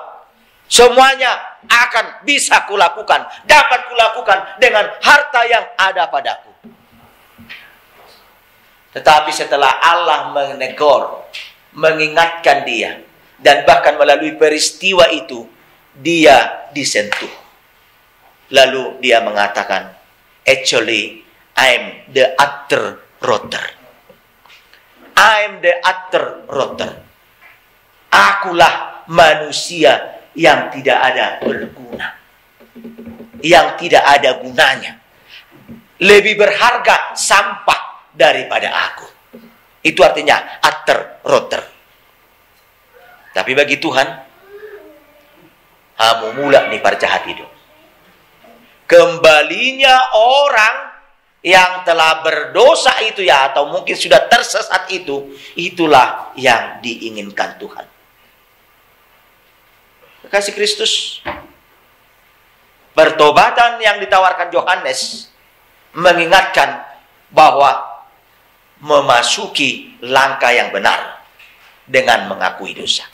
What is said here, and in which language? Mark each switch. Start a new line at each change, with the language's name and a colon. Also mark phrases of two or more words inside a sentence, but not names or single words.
Indonesian: Semuanya akan bisa kulakukan, dapat kulakukan dengan harta yang ada padaku. Tetapi setelah Allah menegur, mengingatkan dia, dan bahkan melalui peristiwa itu, dia disentuh. Lalu dia mengatakan,
English: actually, I'm the utter rotter. I'm the utter rotter.
Indonesian: Akulah manusia yang tidak ada berguna. Yang tidak ada gunanya. Lebih berharga sampah daripada aku. Itu artinya
English: utter rotter.
Indonesian: Tapi bagi Tuhan,
Batak Toba: hamu mula nih parjahat hidup.
Indonesian: Kembalinya orang yang telah berdosa itu ya, atau mungkin sudah tersesat itu, itulah yang diinginkan Tuhan. Kasih Kristus, pertobatan yang ditawarkan Yohanes mengingatkan bahwa memasuki langkah yang benar dengan mengakui dosa.